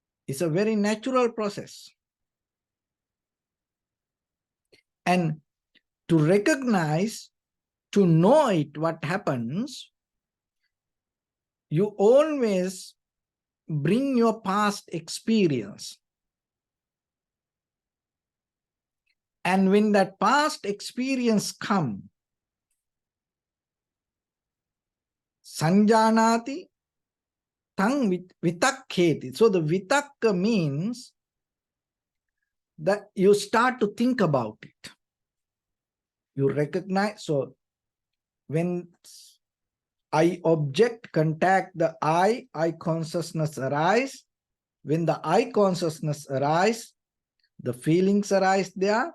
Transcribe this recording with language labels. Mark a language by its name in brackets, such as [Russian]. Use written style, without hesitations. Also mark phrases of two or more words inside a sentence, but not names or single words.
[English] It's a very natural process. And to recognize, to know it, what happens, you always bring your past experience. And when that past experience comes, [Pali] sanjanati tang vitakketi. [English] So the vitakka means that you start to think about it. You recognize. So when I object, contact the I consciousness arise. When the I consciousness arise, the feelings arise there.